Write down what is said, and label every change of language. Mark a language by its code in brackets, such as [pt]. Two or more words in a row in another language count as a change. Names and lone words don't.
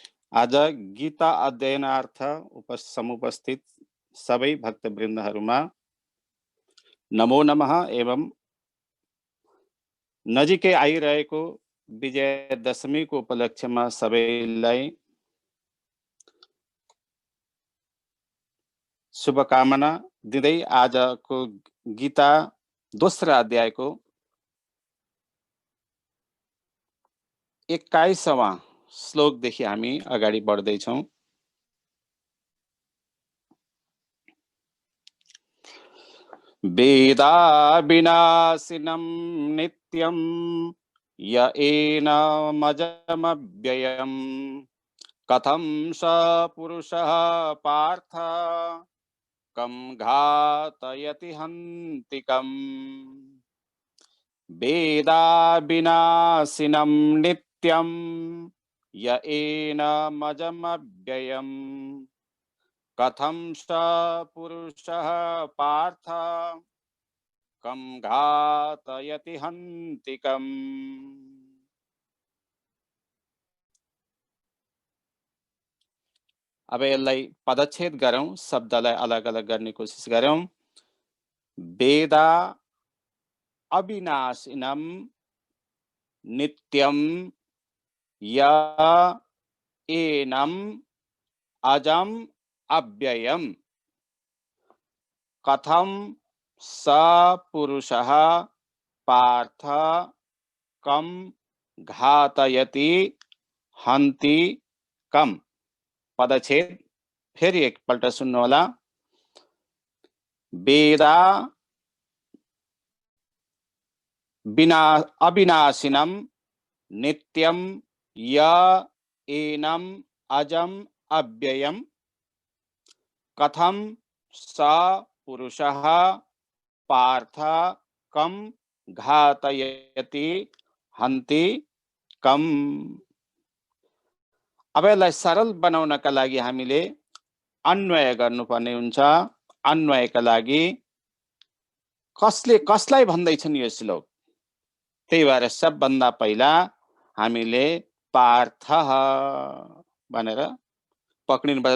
[ne] आज गीता अध्ययनार्थ समुपस्थित सबै भक्तवृन्दहरूमा नमो नमः एवं नजिकै आइरहेको विजयादशमीको उपलक्ष्यमा सबैलाई शुभकामना दिँदै आजको गीता दोस्रो अध्यायको 21वां श्लोकदेखि हामी अगाडि बढ्दैछौँ। [sa] वेदा विनाशिनं नित्यं य एनमजमव्ययम् कथं स पुरुषः पार्थ कं घातयति हन्तिकम्। वेदा विनाशिनं नित्यं य एनमजमव्ययम् कथं स पुरुषः पार्थ कं घातयति हन्तिकम्। [ne] अब यसलाई पदच्छेद गरौँ, शब्दलाई अलग अलग गर्ने कोसिस गरौँ। [sa] वेदा अविनाशिनं नित्यं य एनम् अजं अव्ययम् कथं स पुरुषः पार्थ कं घातयति हन्तिकम्। [ne] पदच्छेद फेरि एकपल्ट सुन्नु होला। [sa] वेदा अविनाशिनं नित्यं य एनम् अजम् अव्ययम् कथं स पुरुषः पार्थ कं घातयति हन्तिकम्। [ne] अब यसलाई सरल बनाउनका लागि हामीले अन्वय गर्नुपर्ने हुन्छ। अन्वयका लागि कसले कसलाई भन्दैछन् यो श्लोक, त्यही भएर सबभन्दा पहिला हामीले पार्थ भनेर पक्रिनुपर्छ।